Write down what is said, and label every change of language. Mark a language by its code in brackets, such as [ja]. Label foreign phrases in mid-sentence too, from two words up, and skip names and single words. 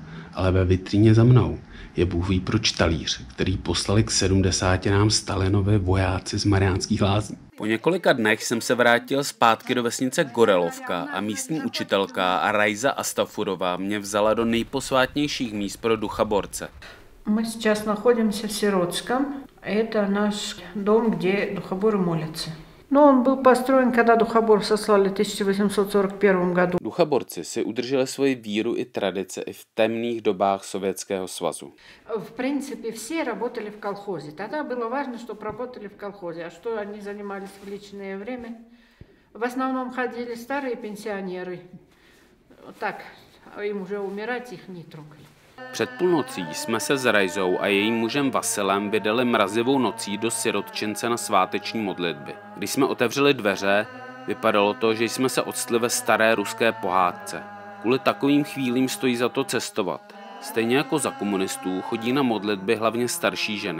[cs] Ale ve vitríně za mnou je Bůh ví proč talíř, který poslali k 70 Stalinovi vojáci z Mariánských Lázní. Po několika dnech jsem se vrátil zpátky do vesnice Gorelovka a místní učitelka Rajza Astafurová mě vzala do nejposvátnějších míst pro duchaborce. [ru] My сейчас находимся в Сиротском. Это наш дом, где духоборы молятся. Но он был построен, когда духобор сослали в 1841 году. Duchaborci si udrželi svoji víru i tradice i v temných dobách Sovětského svazu. В принципе, все работали в колхозе. Тогда было важно, чтобы работали в колхозе. А что они занимались в личное время? В основном ходили старые пенсионеры. Так, им уже умирать их не трогали. [cs] Před půlnocí jsme se s Rajzou a jejím mužem Vasilem vydali mrazivou nocí do sirotčince na sváteční modlitby. Když jsme otevřeli dveře, vypadalo to, že jsme se odstli ve staré ruské pohádce. Kvůli takovým chvílím stojí za to cestovat. Stejně jako za komunistů chodí na modlitby hlavně starší ženy.